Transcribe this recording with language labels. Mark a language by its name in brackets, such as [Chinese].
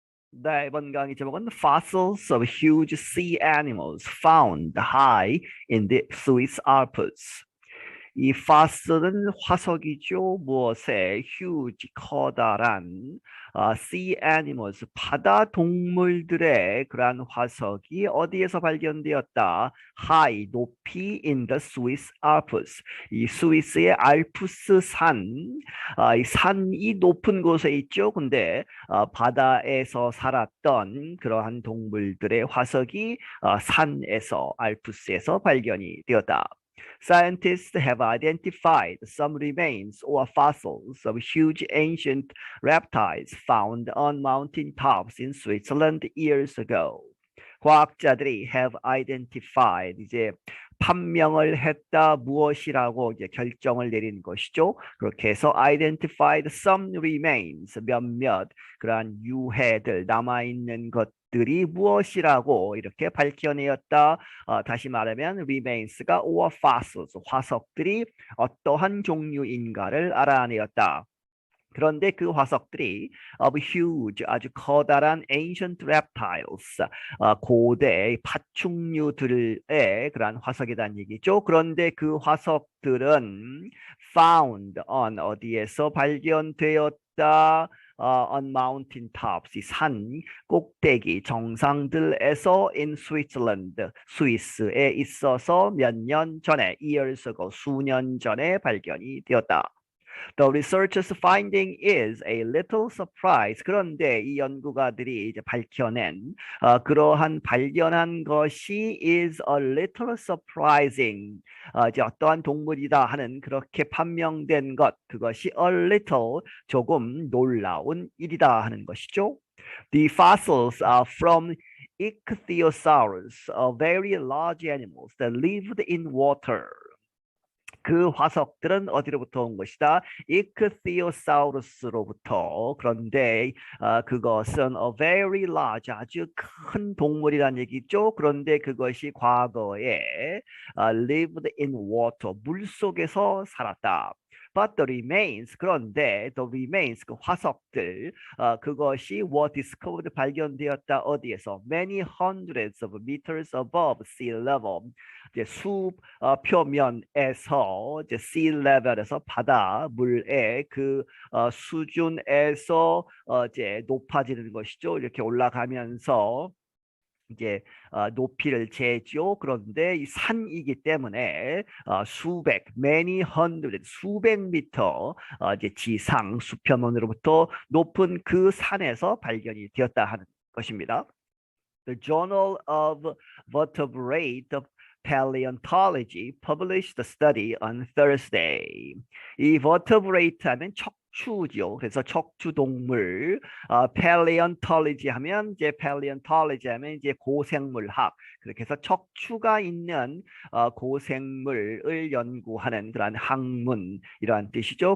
[Korean] 네, 이번 강의 제목은 [English] Fossils of Huge Sea Animals Found High in the Swiss Alps. [Korean] 이 fossil은 화석이죠. 무엇에 huge 커다란 sea animals 바다 동물들의 그러한 화석이 어디에서 발견되었다? [English] high [Korean] 높이 [English] in the Swiss Alps. [Korean] 이 스위스의 알프스 산, 이 산이 높은 곳에 있죠. 근데 바다에서 살았던 그러한 동물들의 화석이 산에서 알프스에서 발견이 되었다. [English] Scientists have identified some remains or fossils of huge ancient reptiles found on mountain tops in Switzerland years ago. [Korean] 과학자들이 [English] have identified [Korean] 이제 판명을 했다 무엇이라고 이제 결정을 내린 것이죠. 그렇게 해서 [English] identified some remains [Korean] 몇몇 그러한 유해들 남아있는 것들이 무엇이라고 이렇게 밝혀내었다. 다시 말하면 remains가 or fossils 화석들이 어떠한 종류인가를 알아내었다. 그런데 그 화석들이 of huge 아주 커다란 [English] ancient reptiles [Korean] 고대 파충류들의 그러한 화석이란 얘기죠. 그런데 그 화석들은 [English] found on [Korean] 어디에서 발견되었다. [English] on mountain tops [Korean] 산 꼭대기 정상들에서 [English] in Switzerland [Korean] 스위스에 있어서 몇 년 전에 [English] years ago [Korean] 수년 전에 발견이 되었다. [English] The researchers' finding is a little surprise. [Korean] 그런데 이 연구가들이 이제 밝혀낸 그러한 발견한 것이 [English] is a little surprising. [Korean] 이제 어떠한 동물이다 하는 그렇게 판명된 것 그것이 a little 조금 놀라운 일이다 하는 것이죠. [English] The fossils are from Ichthyosaurus, very large animals that lived in water. [Korean] 그 화석들은 어디로부터 온 것이다? 이크티오사우루스로부터. 그런데 그것은 [English] a very large [Korean] 아주 큰 동물이란 얘기죠. 그런데 그것이 과거에 [English] lived in water [Korean] 물 속에서 살았다. [English] But the remains 그런데 the remains [Korean] 그 화석들 그것이 [English] were discovered [Korean] 발견되었다 어디에서 [English] many hundreds of meters above sea level [Korean] 이제 표면에서 이제 [English] sea level에서 [Korean] 바다 물의 그 수준에서 이제 높아지는 것이죠. 이렇게 올라가면서 이제 높이를 재죠. 그런데 이 산이기 때문에 수백, [English] many hundred, [Korean] 수백 미터 이제 지상 수표면으로부터 높은 그 산에서 발견이 되었다 하는 것입니다. [English] The Journal of Vertebrate Paleontology published the study on Thursday. [Korean] 이 vertebrate 하면 척추죠. 그래서 척추 동물, paleontology 하면 이제 paleontology 하면 이제 고생물학. 그렇게 해서 척추가 있는 고생물을 연구하는 그러한 학문 이러한 뜻이죠.